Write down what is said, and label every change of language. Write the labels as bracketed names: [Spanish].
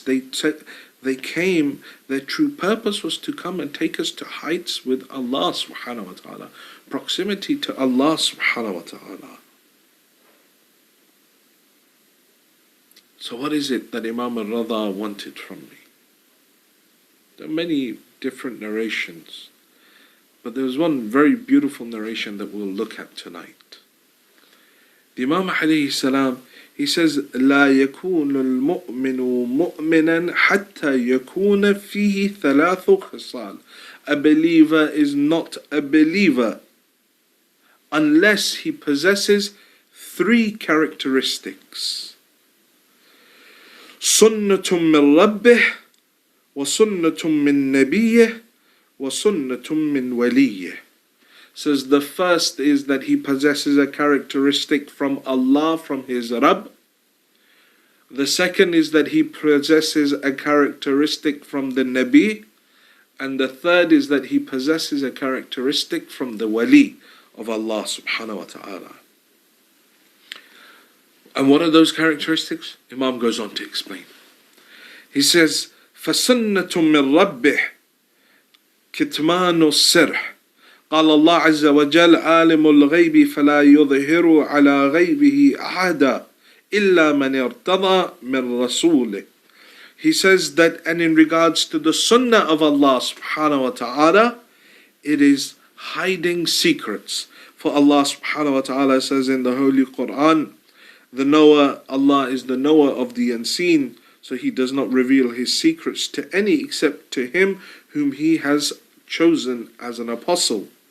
[English] They came, their true purpose was to come and take us to heights with Allah subhanahu wa ta'ala, proximity to Allah subhanahu wa ta'ala. So what is it that Imam al-Rida wanted from me? There are many different narrations, but there was one very beautiful narration that we'll look at tonight. The Imam alayhi salam, he says, [Arabic] لا يكون المؤمن مؤمنا حتى يكون فيه ثلاث خصال. [English] A believer is not a believer unless he possesses three characteristics. [Arabic] سنة من ربه وسنة من نبيه وسنة من وليه. [English] Says the first is that he possesses a characteristic from Allah, from his Rabb. The second is that he possesses a characteristic from the Nabi. And the third is that he possesses a characteristic from the Wali of Allah subhanahu wa ta'ala. And what are those characteristics? Imam goes on to explain. He says, [Arabic] فَسُنَّةٌ مِّن رَبِّهِ كِتْمَانُ السِّرْحِ قال الله عز وجل عالم الغيب فلا يظهر على غيبه أحدا إلا من ارتضى من رسوله. [English] He says that, and in regards to the sunnah of Allah subhanahu wa ta'ala, it is hiding secrets. For Allah subhanahu wa ta'ala says in the Holy Quran, the knower, Allah is the knower of the unseen, so He does not reveal His secrets to any except to him whom He has chosen as an apostle.